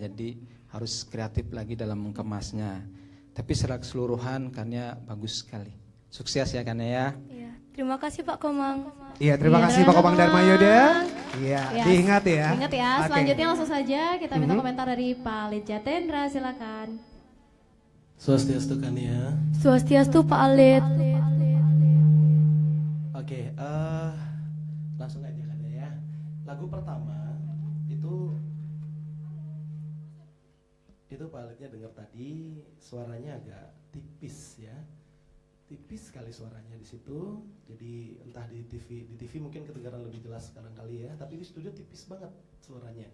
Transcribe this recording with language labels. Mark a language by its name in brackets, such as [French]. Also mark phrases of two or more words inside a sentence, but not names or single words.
[Indonesian] Jadi harus kreatif lagi dalam mengemasnya. Tapi secara keseluruhan Kania bagus sekali. Sukses ya Kania ya. Iya. Terima kasih Pak Komang. Iya, terima Iya, kasih Pak Komang Dharma Yuda. Iya, Iya, diingat ya. Ingat ya, Oke. selanjutnya langsung saja kita minta komentar dari Pak Alit Jatendra, silakan. Swastiastu Kania. Swastiastu Pak Alit. Oke, langsung aja kan ya. Lagu pertama itu Pak Alitnya dengar tadi suaranya agak tipis ya. Tipis sekali suaranya di situ. Jadi entah di TV mungkin kedengaran lebih jelas sekarang kali ya, tapi di studio tipis banget suaranya.